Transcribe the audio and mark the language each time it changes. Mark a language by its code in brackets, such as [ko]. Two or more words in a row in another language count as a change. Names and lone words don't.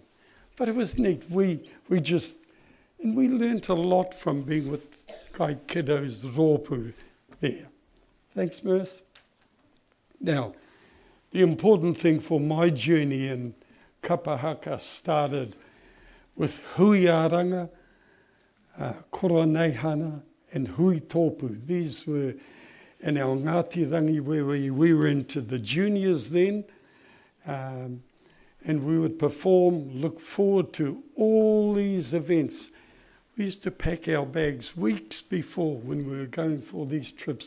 [en] But it was neat. We learnt a lot from being with Kai Kiddo's rōpū there. Thanks, Merce. Now, the important thing for my journey in [mi] Kapa Haka [en] started with [mi] hui aranga, kora neihana, [en] and [mi] hui tōpū. [en] These were in our Ngāti Rangi where we were into the juniors then, and we would perform, look forward to all these events. We used to pack our bags weeks before when we were going for these trips.